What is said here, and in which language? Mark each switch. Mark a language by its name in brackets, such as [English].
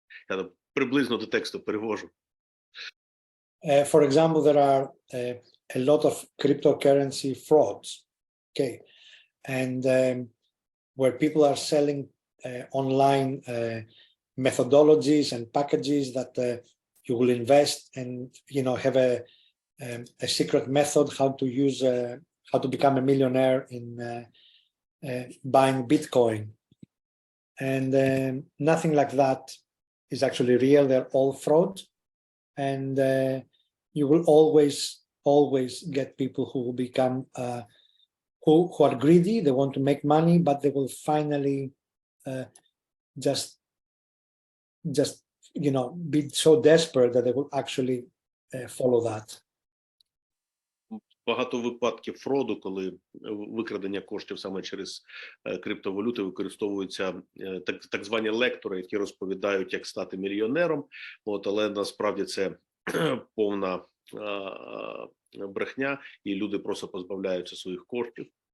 [Ukrainian] Я приблизно до тексту перевожу. [English] For example, there are a lot of cryptocurrency frauds, okay, and where people are selling online methodologies and packages that you will invest and have a secret method how to become a millionaire in buying Bitcoin, and nothing like that is actually real. They're all fraud, and you will always get people who will become who are greedy. They want to make money, but they will finally just be so desperate that they will actually follow that. [Ukrainian] Багато випадків фроду, коли викрадення коштів саме через криптовалюти, використовуються так звані лектори, які розповідають, як стати мільйонером, але насправді це повна брехня, і люди просто позбавляються своїх коштів.